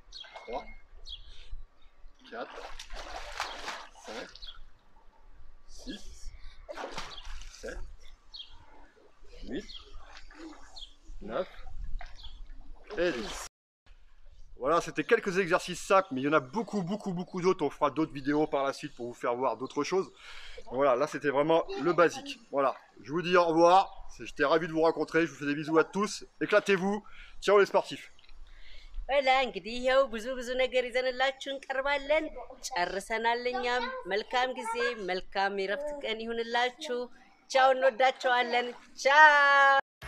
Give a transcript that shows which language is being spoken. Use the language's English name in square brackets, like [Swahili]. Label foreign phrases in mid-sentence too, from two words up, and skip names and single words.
[French] 3, 4, 5, 6, 7, 8, 9 et 10. Voilà, c'était quelques exercices simples, mais il y en a beaucoup d'autres. On fera d'autres vidéos par la suite pour vous faire voir d'autres choses. Voilà, là c'était vraiment le basique. Voilà, je vous dis au revoir. J'étais ravi de vous rencontrer. Je vous fais des bisous à tous. Éclatez-vous. Ciao les sportifs. [Amharic] ወላ እንግዲህ ይሄው ብዙ ነገር ይዘንላችሁ እንቀርባለን ጨርሰናል እኛም መልካም ጊዜ መልካም የረፍት ቀን ይሁንላችሁ ቻው እንወዳችኋለን ቻው